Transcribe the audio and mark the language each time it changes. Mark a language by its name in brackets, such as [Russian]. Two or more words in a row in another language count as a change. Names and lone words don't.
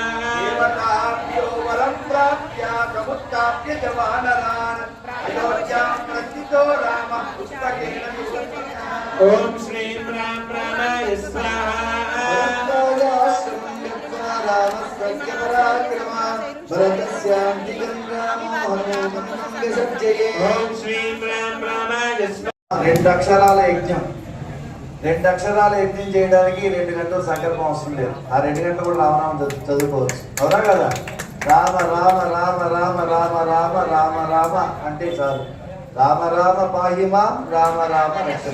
[Sanskrit] देवताभ्यो वरं प्राप्य समुत्थाप्य च वानरान् अयोध्यां प्रस्थितो रामः पुस्तकेन विवृतः ॐ श्रीं राम रामाय स्वाहा रामाश्रमं गत्वा रामस्य पराक्रमा भरतस्यान्तिकं रामो हनुमन्तं विसर्जये ॐ श्रीं राम रामाय स्वाहा [Telugu] రెండు అక్షరాల యజ్ఞం చేయడానికి 2 గంటలు సంకల్పం అవసరం లేదు. ఆ 2 గంటలు కూడా రామనామం చదువుకోవచ్చు. అవునా కదా? రామ రామ రామ రామ రామ రామ రామ రామ అంటే చాలు. [Sanskrit] రామ రామ పాహిమాం రామ రామ రక్షణ.